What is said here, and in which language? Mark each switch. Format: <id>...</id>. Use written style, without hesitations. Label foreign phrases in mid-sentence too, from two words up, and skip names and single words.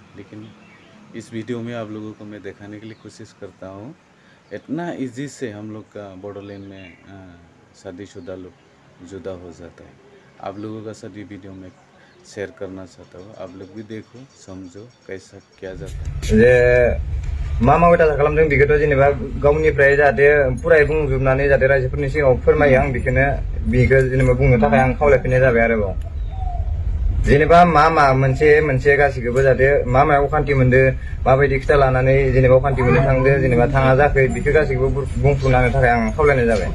<hi>लेकिन इस वीडियो में आप लोगों को मैं दिखाने के लिए कोशिश करता हूँ। इतना इजी से हम लोग का बोडोलैंड में शादीशुदा लोग जुदा हो जाता है। आप लोगों का साथ ये वीडियो में शेयर करना चाहता हूँ, आप लोग भी देखो समझो कैसा किया जाता है।</hi> <brx>मा बायसा खालामदों बेखौथ' जेनेबा गावनिफ्राय जाहाथे फुरायै बुंजोबनानै जाहाथे रायजोफोरनि सिगाङाव फोरमायो, आं बेखौ जेनेबा बुंनो थाखाय आं खावलायफिननाय जाबाय आरोबाव। जेनेबा मा मोनसे गासिखौबो जाहाथे मायाव अखान्थि मोनदो, माबायदि खोथा लानानै जेनेबा अखान्थि मोननो थांदो, जेनेबा थाङा जाखै, बेखौ गासिखौबो बुंफुंनो थाखाय आं खावलायनाय जाबाय।</brx>